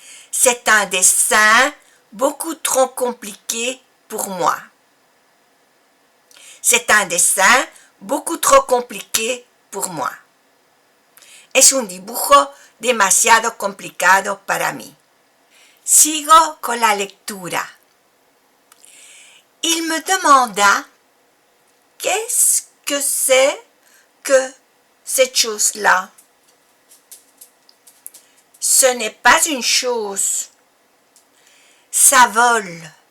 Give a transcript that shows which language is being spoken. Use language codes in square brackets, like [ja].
[fr] C'est un dessin beaucoup trop compliqué pour moi. C'est un dessin beaucoup trop compliqué pour moi. [es] Es un dibujo demasiado complicado para mí. Sigo con la lectura. [fr] Il me demanda qu'est-ce que c'est que cette chose-là. Ce n'est pas une chose. Ça vole.